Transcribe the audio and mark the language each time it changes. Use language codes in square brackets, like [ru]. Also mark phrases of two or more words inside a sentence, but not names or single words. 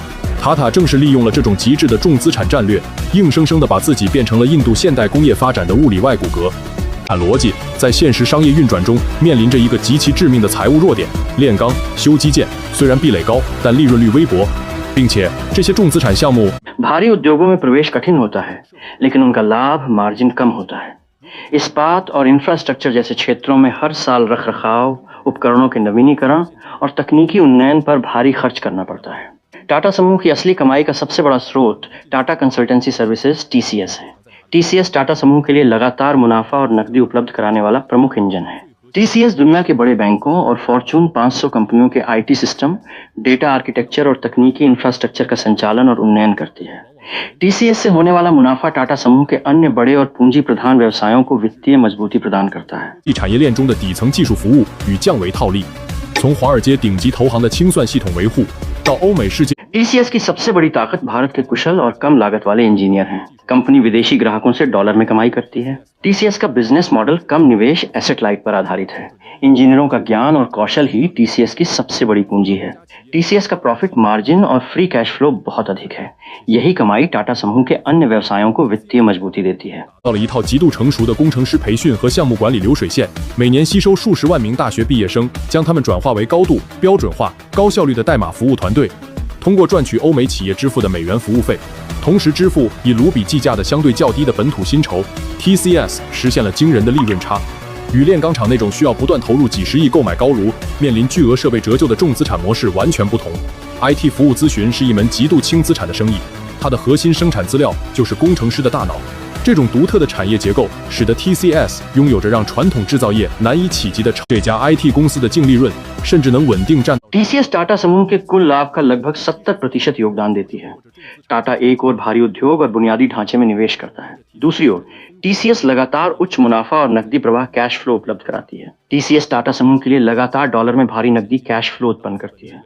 [zh] 塔塔正是利用了这种极致的重资产战略，硬生生地把自己变成了印度现代工业发展的物理外骨骼。按逻辑，在现实商业运转中面临着一个极其致命的财务弱点：炼钢、修基建，虽然壁垒高，但利润率微薄，并且这些重资产项目 [hi] भारी उद्योगों में प्रवेश कठिन होता है, लेकिन उनका लाभ मार्जिन कम होता है। इस्पात और इंफ्रास्ट्रक्चर जैसे क्षेत्रों में हर साल रखरखाव, उपकरणों के नवीनीकरण और तकनीकी उन्नयन पर भारी खर्च करना पड़ता है। टाटा समूह की असली कमाई का सबसे बड़ा स्रोत टाटा कंसल्टेंसी सर्विसेज (TCS) है। TCS टाटा समूह के लिए लगातार मुनाफा और नकदी उपलब्ध कराने वाला प्रमुख इंजन है। TCS दुनिया के बड़े बैंकों और फॉर्च्यून 500 कंपनियों के [en] IT system, data architecture [hi] और तकनीकी इंफ्रास्ट्रक्चर का संचालन और उन्नयन करती है। TCS से होने वाला मुनाफा टाटा समूह के अन्य बड़े और पूंजी प्रधान व्यवसायों को वित्तीय मजबूती प्रदान करता है। [zh] 产业链中的底层技术服务与降维套利，从华尔街顶级投行的清算系统维护，到欧美世界 [hi] TCS की सबसे बड़ी ताकत भारत के कुशल और कम लागत वाले इंजीनियर हैं। कंपनी विदेशी ग्राहकों से डॉलर में कमाई करती है। TCS का बिजनेस मॉडल कम निवेश [en] asset light [hi] पर आधारित है। इंजीनियरों का ज्ञान और कौशल ही TCS की सबसे बड़ी पूंजी है। TCS का [en] profit margin [hi] और [en] free cash flow [hi] बहुत अधिक है। यही कमाई टाटा समूह के अन्य व्यवसायों को वित्तीय मजबूती देती है। [zh] 到了一套极度成熟的工程师培训和项目管理流水线，每年吸收数十万名大学毕业生，将他们转化为高度标准化、高效率的代码服务团队。通过赚取欧美企业支付的美元服务费，同时支付以卢比计价的相对较低的本土薪酬 ，TCS 实现了惊人的利润差。与炼钢厂那种需要不断投入几十亿购买高炉、面临巨额设备折旧的重资产模式完全不同。IT 服务咨询是一门极度轻资产的生意，它的核心生产资料就是工程师的大脑。这种独特的产业结构，使得 TCS 拥有着让传统制造业难以企及的这家 IT 公司的净利润，甚至能稳定占。 [hi] TCS टाटा समूह के कुल लाभ का लगभग 70% योगदान देती है। टाटा एक और भारी उद्योग और बुनियादी ढांचे में निवेश करता है। दूसरी ओर TCS लगातार उच्च मुनाफा और नकदी प्रवाह [en] cash flow [hi] उपलब्ध कराती है। TCS टाटा समूह के लिए लगातार डॉलर में भारी नकदी [en] cash flow [hi] उत्पन्न करती है।